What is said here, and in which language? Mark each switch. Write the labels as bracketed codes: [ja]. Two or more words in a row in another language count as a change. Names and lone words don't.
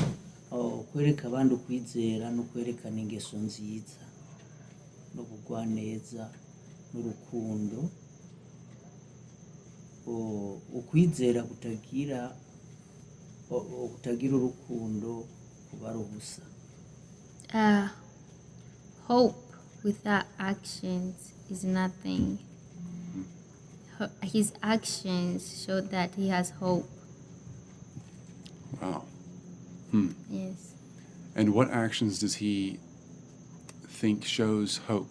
[rn] kwereka abandi ukwizera no kwerekana ingeso nziza no kugwaneza n'urukundo. Ukwizera kutagira urukundo kuba ari ubusa. [en] Hope without actions is nothing. His actions show that he has hope. Wow. Yes. And what actions does he think shows hope?